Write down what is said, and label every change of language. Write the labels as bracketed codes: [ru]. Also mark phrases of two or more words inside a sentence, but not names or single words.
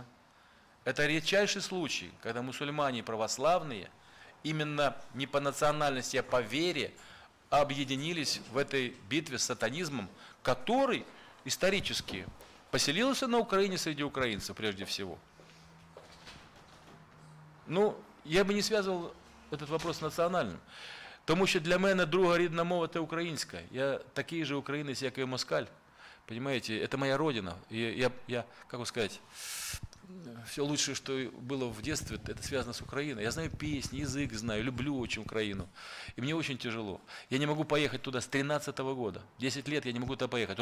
[ru] Это редчайший случай, когда мусульмане православные именно не по национальности, а по вере объединились в этой битве с сатанизмом, который исторически поселился на Украине среди украинцев прежде всего. Ну, я бы не связывал этот вопрос с национальным. [uk] Тому що для мене друга рідна мова – це українська. Я такий же українець, як і москаль. [ru] Понимаете, это моя родина. И я, как бы сказать, все лучшее, что было в детстве, это связано с Украиной. Я знаю песни, язык знаю, люблю очень Украину. И мне очень тяжело. Я не могу поехать туда с 13 года. 10 лет я не могу туда поехать.